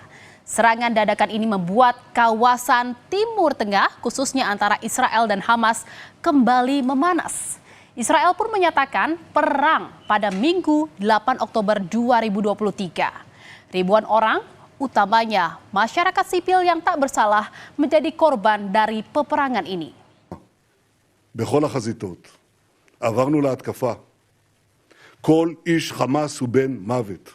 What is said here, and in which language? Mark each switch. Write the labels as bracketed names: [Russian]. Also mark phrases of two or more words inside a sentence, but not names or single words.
[Indonesian] Serangan dadakan ini membuat kawasan Timur Tengah, khususnya antara Israel dan Hamas, kembali memanas. Israel pun menyatakan perang pada Minggu 8 Oktober 2023. Ribuan orang, utamanya masyarakat sipil yang tak bersalah, menjadi korban dari peperangan ini. [Hebrew] בכל החזיתות עברנו להתקפה. כל איש חמאס הוא בן מוות.